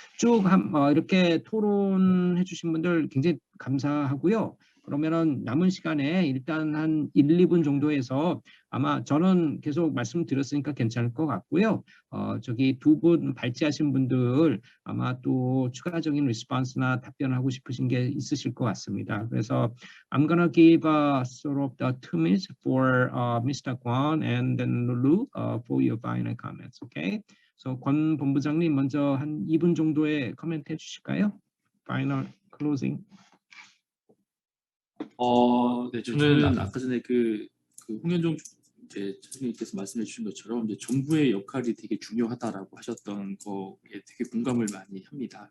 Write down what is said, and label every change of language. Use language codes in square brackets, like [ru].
[ko] 쭉 이렇게 토론해 주신 분들 굉장히 감사하고요. 그러면은 남은 시간에 일단 한 1, 2분 정도에서 아마 저는 계속 말씀드렸으니까 괜찮을 것 같고요. 저기 두 분 발제하신 분들 아마 또 추가적인 리스폰스나 답변하고 싶으신 게 있으실 것 같습니다. [en] 그래서 I'm gonna give sort of the 2 minutes for Mr. Kwon and then Lulu for your final comments. Okay? [ko] So 권 본부장님 먼저 한 2분 정도의 코멘트 해주실까요? [en] Final closing. [ko] 네, 저는 아까 전에 그 홍현종 이제 선생님께서 말씀해 주신 것처럼 이제 정부의 역할이 되게 중요하다라고 하셨던 거에 되게 공감을 많이 합니다.